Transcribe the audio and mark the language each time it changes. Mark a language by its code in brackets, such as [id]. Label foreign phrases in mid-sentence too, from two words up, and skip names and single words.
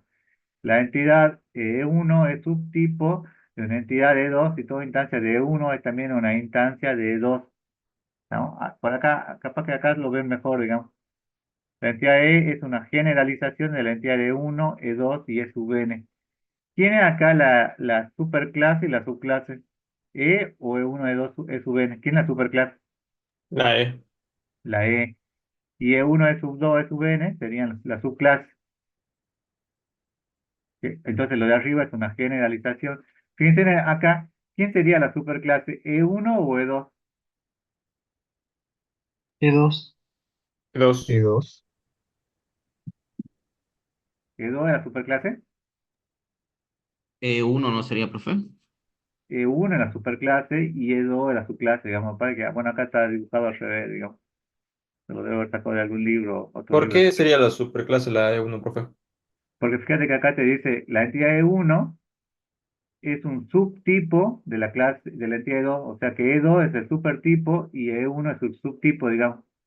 [es] La entidad E1 es subtipo de una entidad E2 y toda instancia de E1 es también una instancia de E2, ¿no? Por acá, capaz que acá lo ven mejor, digamos. La entidad E es una generalización de la entidad E1, E2 y E sub n. Tiene acá la superclase y la subclase. E o E1, E2, E sub n. ¿Quién es la superclase? La E. La E. Y E1, E sub 2, E sub n serían la subclase. Entonces lo de arriba es una generalización. Fíjense acá, ¿quién sería la superclase? ¿E1 o E2? E2. Dos. E2. ¿E2 es la superclase? Uno no sería, profe. E1 es la superclase y E2 es la subclase, digamos. Para que, bueno, acá está dibujado al revés, digamos. Se lo debo haber sacado de algún libro, otro ¿Por libro. qué sería la superclase la E1, profe? Porque fíjate que acá te dice, la entidad E1 es un subtipo de la clase, de la entidad E2, o sea que E2 es el supertipo y E1 es el subtipo, digamos.